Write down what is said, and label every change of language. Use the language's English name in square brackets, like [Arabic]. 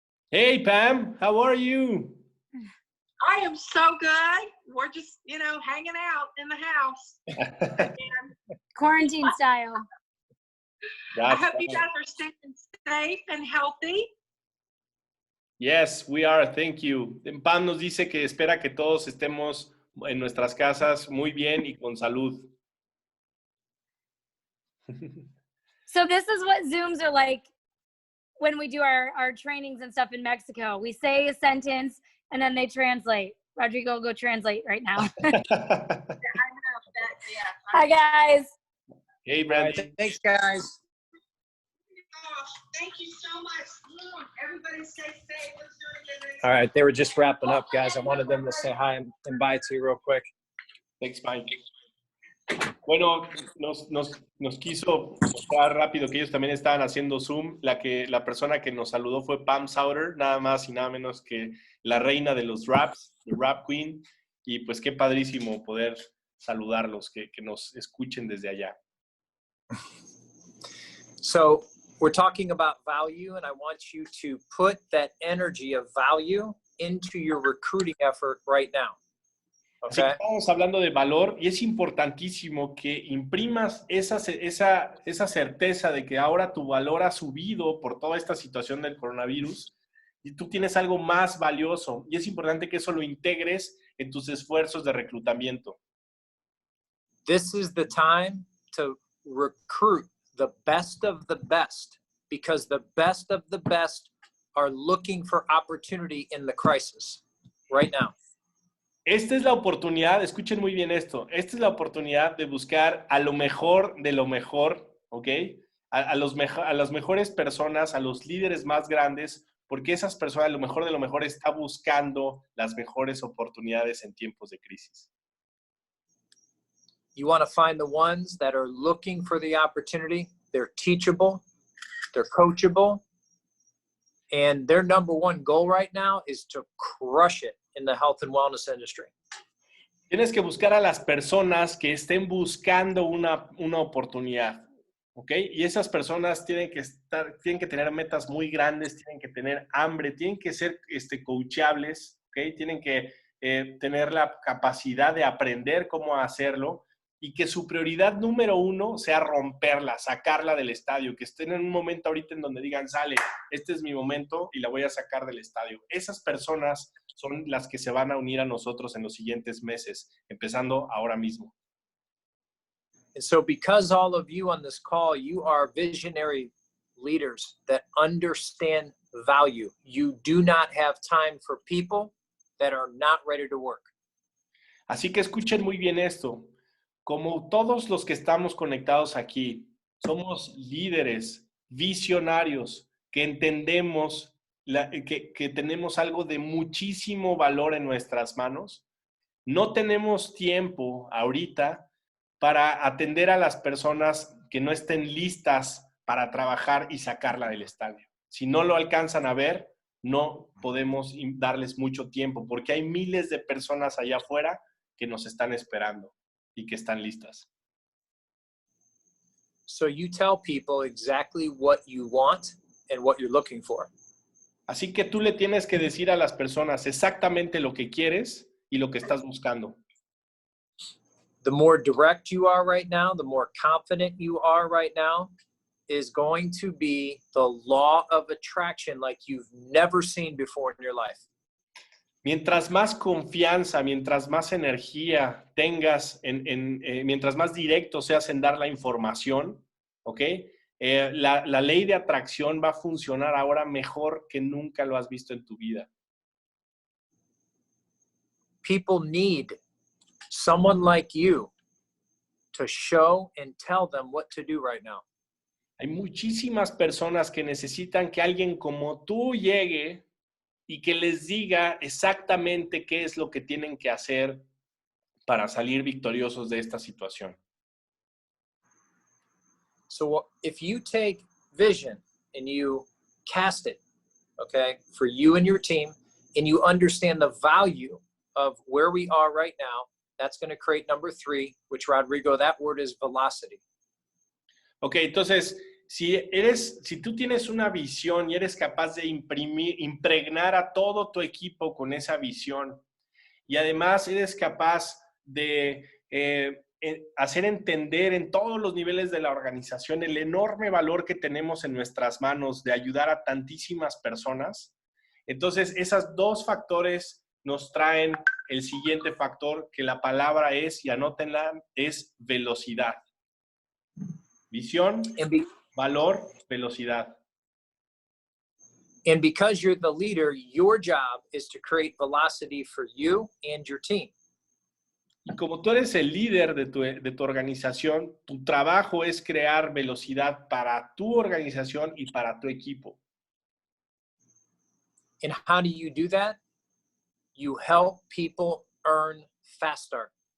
[English] Hey, Pam, how are you? I am so good. We're just, hanging out in the house. Quarantine style. I hope you guys are staying safe and healthy. Yes, we are. Thank you. [Spanish] Pam nos dice que espera que todos estemos en nuestras casas muy bien y con salud. [English] So this is what Zooms are like when we do our trainings and stuff in Mexico. We say a sentence and then they translate. Rodrigo, go translate right now. I know that, yeah. Hi, guys. Hey, Brandon. Right, thanks, guys. Oh, thank you so much. Everybody stay safe. Let's do it. All right, they were just wrapping up, guys. I wanted them to say hi and bye to you real quick. Thanks, Mike. [Spanish] Bueno, nos quiso mostrar rápido que ellos también estaban haciendo Zoom. La persona que nos saludó fue Pam Sauter, nada más y nada menos que la reina de los raps, [English] the Rap Queen. [Spanish] Y pues qué padrísimo poder saludarlos, que nos escuchen desde allá. [English] So we're talking about value, and I want you to put that energy of value into your recruiting effort right now. [Spanish] Así que estamos hablando de valor y es importantísimo que imprimas esa certeza de que ahora tu valor ha subido por toda esta situación del coronavirus y tú tienes algo más valioso y es importante que eso lo integres en tus esfuerzos de reclutamiento. [English] This is the time to recruit the best of the best, because the best of the best are looking for opportunity in the crisis right now. [Spanish] Esta es la oportunidad, escuchen muy bien esto, esta es la oportunidad de buscar a lo mejor de lo mejor, ¿ok? A las mejores personas, a los líderes más grandes, porque esas personas, lo mejor de lo mejor, está buscando las mejores oportunidades en tiempos de crisis. [English] You want to find the ones that are looking for the opportunity. They're teachable, they're coachable, and their number one goal right now is to crush it in the health and wellness industry. [Spanish] Tienes que buscar a las personas que estén buscando una oportunidad, ¿ok? Y esas personas tienen que tener metas muy grandes, tienen que tener hambre, tienen que ser coachables, ¿ok? Tienen que tener la capacidad de aprender cómo hacerlo y que su prioridad número uno sea romperla, sacarla del estadio, que estén en un momento ahorita en donde digan, sale, este es mi momento y la voy a sacar del estadio. Esas personas son las que se van a unir a nosotros en los siguientes meses, empezando ahora mismo. [English] And so because all of you on this call, you are visionary leaders that understand value. You do not have time for people that are not ready to work. [Spanish] Así que escuchen muy bien esto. Como todos los que estamos conectados aquí, somos líderes, visionarios, que entendemos que tenemos algo de muchísimo valor en nuestras manos. No tenemos tiempo ahorita para atender a las personas que no estén listas para trabajar y sacarla del estadio. Si no lo alcanzan a ver, no podemos darles mucho tiempo porque hay miles de personas allá afuera que nos están esperando y que están listas. [English] So you tell people exactly what you want and what you're looking for. [Spanish] Así que tú le tienes que decir a las personas exactamente lo que quieres y lo que estás buscando. [English] The more direct you are right now, the more confident you are right now, is going to be the law of attraction like you've never seen before in your life. [Spanish] Mientras más confianza, mientras más energía tengas, mientras más directo seas en dar la información, ¿ok? La ley de atracción va a funcionar ahora mejor que nunca lo has visto en tu vida. [English] People need someone like you to show and tell them what to do right now. [Spanish] Hay muchísimas personas que necesitan que alguien como tú llegue y que les diga exactamente qué es lo que tienen que hacer para salir victoriosos de esta situación. [English] So if you take vision and you cast it, okay, for you and your team, and you understand the value of where we are right now, that's going to create number 3, which, Rodrigo, that word is velocity. [Spanish] Ok, entonces, si tú tienes una visión y eres capaz de impregnar a todo tu equipo con esa visión, y además eres capaz de hacer entender en todos los niveles de la organización el enorme valor que tenemos en nuestras manos de ayudar a tantísimas personas, entonces esos dos factores nos traen el siguiente factor, que la palabra es, y anótenla, es velocidad. Visión, valor, velocidad. [English] And because you're the leader, your job is to create velocity for you and your team. [Spanish] Y como tú eres el líder de tu organización, tu trabajo es crear velocidad para tu organización y para tu equipo. [English] And how do you do that? You help people earn faster.